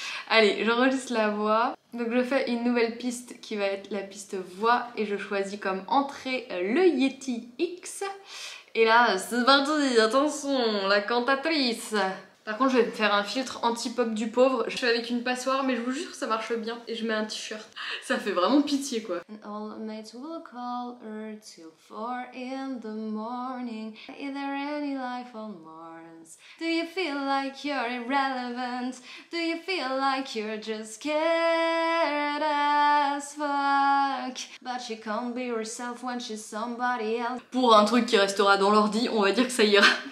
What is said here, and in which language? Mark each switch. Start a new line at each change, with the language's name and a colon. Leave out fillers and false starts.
French: Allez, j'enregistre la voix. Donc je fais une nouvelle piste qui va être la piste voix et je choisis comme entrée le Yeti X. Et là, c'est parti, attention, la cantatrice. Par contre, je vais me faire un filtre anti-pop du pauvre. Je fais avec une passoire, mais je vous jure, ça marche bien. Et je mets un t-shirt. Ça fait vraiment pitié, quoi.
English: And all mates will call her till 4 in the morning. Is there any life on Mars? Do you feel like you're irrelevant? Do you feel like you're just scared as fuck? But she can't be herself when she's somebody else.
French: Pour un truc qui restera dans l'ordi, on va dire que ça ira.